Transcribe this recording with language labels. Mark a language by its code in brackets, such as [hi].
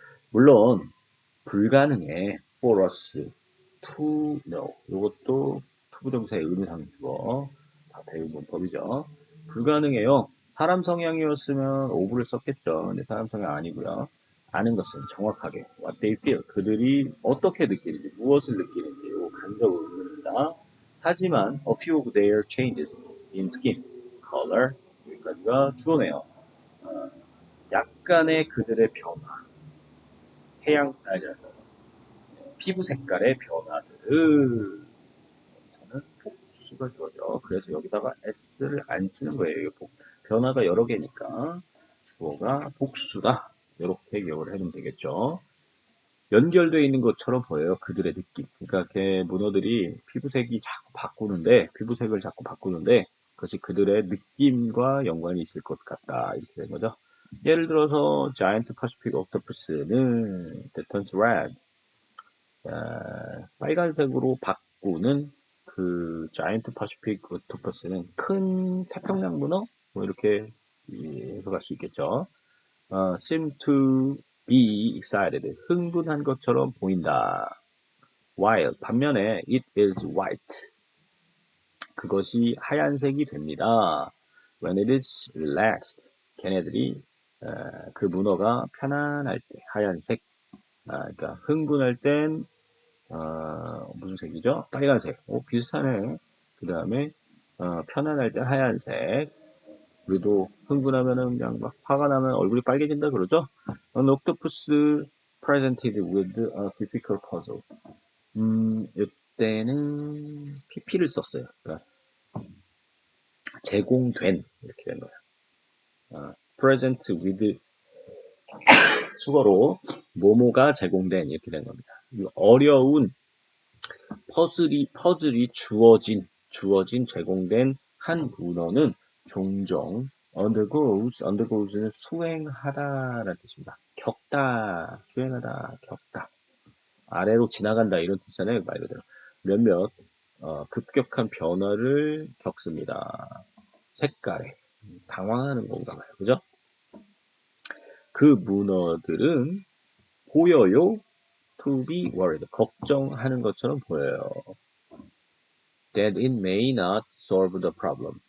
[ko] 물론 불가능해 [en] for us to know. [ko] 이것도 투부정사의 의미상 주어 다 배운 문법이죠. 불가능해요. 사람 성향이었으면 오브를 썼겠죠. 근데 사람 성향 아니고요. 아는 것은 정확하게 [en] what they feel. [ko] 그들이 어떻게 느끼는지, 무엇을 느끼는지 이 간접 의문입니다. 하지만 [en] a few of their changes in skin, color [ko] 여기까지가 주어네요. 약간의 그들의 변화, 피부 색깔의 변화들은 저는 복수가 주어져. 그래서 여기다가 s를 안 쓰는 거예요. 변화가 여러 개니까 주어가 복수다. 이렇게 기억을 해두면 되겠죠. 연결되어 있는 것처럼 보여요. 그들의 느낌. 그러니까 문어들이 피부색을 자꾸 바꾸는데 그것이 그들의 느낌과 연관이 있을 것 같다. 이렇게 된 거죠. 예를 들어서 [en] Giant Pacific Octopus는 that turns red. [ko] 빨간색으로 바꾸는 그 자이언트 파시픽 오토퍼스는 큰 태평양 문어? 뭐 이렇게 해석할 수 있겠죠. [en] seem to be excited. [ko] 흥분한 것처럼 보인다. [en] while [ko] 반면에 [en] it is white. [ko] 그것이 하얀색이 됩니다. [en] when it is relaxed. [ko] 걔네들이 그 문어가 편안할 때 하얀색, 그러니까 흥분할 땐 무슨 색이죠? 빨간색. 비슷하네. 그 다음에 편안할 땐 하얀색. 우리도 흥분하면은 그냥 막 화가 나면 얼굴이 빨개진다 그러죠? [en] An octopus presented with a difficult puzzle. [ko] 이때는 PP를 썼어요. 그러니까 제공된 이렇게 된 거예요. present with 수거로 뭐뭐가 제공된 이렇게 된 겁니다. 어려운 퍼즐이 주어진 제공된 한 문어는 종종 undergoes는 수행하다라는 뜻입니다. 겪다, 수행하다, 겪다. 아래로 지나간다 이런 뜻이잖아요. 말 그대로. 몇몇 급격한 변화를 겪습니다. 색깔에 당황하는 건가 봐요. 그죠? 그 문어들은 보여요. [en] to be worried. [ko] 걱정하는 것처럼 보여요. [en] That it may not solve the problem.